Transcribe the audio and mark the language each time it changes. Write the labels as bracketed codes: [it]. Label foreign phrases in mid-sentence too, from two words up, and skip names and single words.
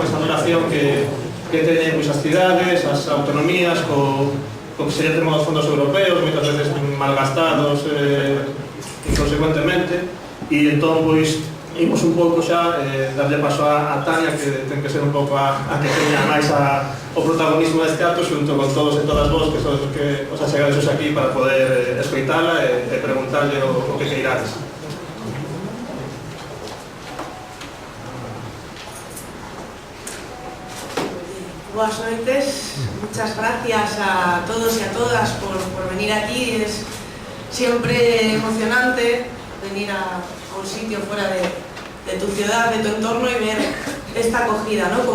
[gl] Esta relación que teñen pois as cidades, as autonomías, co que se lle temos os fondos europeos, moitas veces malgastados inconsecuentemente, e entón pois imos un pouco xa darlle paso a Tania, que ten que ser un pouco a que teña máis o protagonismo deste acto xunto con todos e todas vos que sois os que os achegades aquí para poder escoitala e preguntarlle o que queirades. [es] Buenas noches, muchas gracias a todos y a todas por venir aquí. Es siempre emocionante venir a un sitio fuera de tu ciudad, de tu entorno, y ver esta acogida, ¿no?